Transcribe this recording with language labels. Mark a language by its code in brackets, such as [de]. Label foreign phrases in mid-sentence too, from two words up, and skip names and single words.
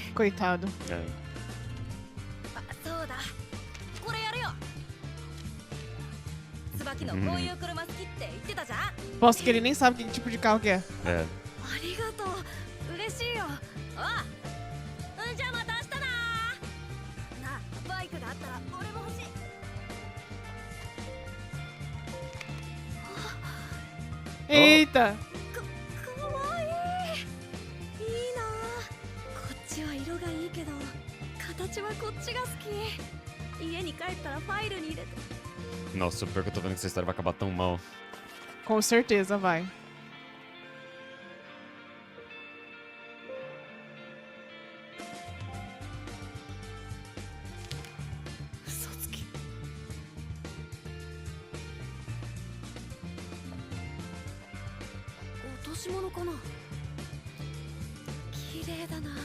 [pt] É. Coitado. [ja] あそうだこれやるよ椿野こういう車好きって言ってたじゃん [pt] Posso que ele nem sabe que tipo de carro que é. É. [ja] ありがとう嬉しいよあじゃあまた明日ななあバイクがあったら俺も欲しい [pt] Eita! [ja] かわいいいいなこっちは色がいいけど形はこっちが好き家に帰ったらファイルに入れて [pt] Nossa, pior que eu tô vendo que essa história vai acabar tão mal. Com certeza vai. [ja] 嘘つき落とし物かな綺麗だな